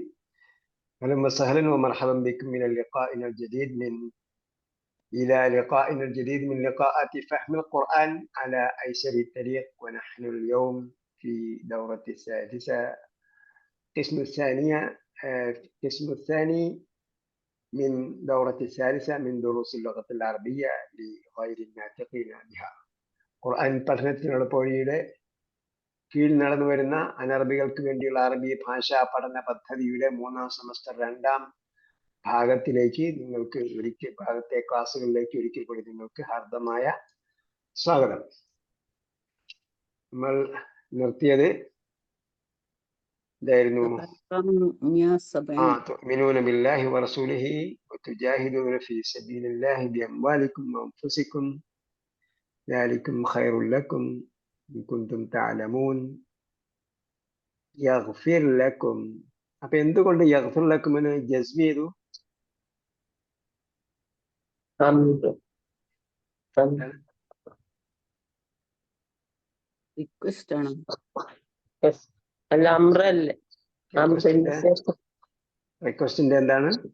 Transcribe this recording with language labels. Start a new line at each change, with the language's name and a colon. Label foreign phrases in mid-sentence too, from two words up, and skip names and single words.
Arabic: أهلا وسهلا ومرحبا بكم من لقائنا الجديد من لقاءات فهم القرآن على أيسر الطريق. ونحن اليوم في دورة السادسة، القسم الثاني من دورة الثالثة من دروس اللغة العربية لغير الناطقين بها.
Malayalam: ഖുർആൻ പഠനത്തിനുള്ള പോഴിയുടെ കീഴിൽ നടന്നു വരുന്ന അനറബികൾക്ക് വേണ്ടിയുള്ള അറബി ഭാഷാ പഠന പദ്ധതിയുടെ 3ാം സെമസ്റ്റർ 2ാം ഭാഗത്തെ ക്ലാസ്സുകളിലേക്ക് ഒരിക്കൽ കൂടി നിങ്ങൾക്ക് ഹാർദമായ സ്വാഗതം. നമ്മൾ നിർത്തിയത് ഇതായിരുന്നു.
Arabic: تؤمنون بالله ورسوله وتجاهدون في سبيل الله بأموالكم وأنفسكم ذلكم خير لكم إن كنتم تعلمون يغفر لكم.
Malayalam: അപ്പൊ എന്തുകൊണ്ട്
Arabic: يغفر لكم
Malayalam: എന്ന് ജസ്മി ചെയ്തു? റിക്വസ്റ്റിന്റെ എന്താണ്?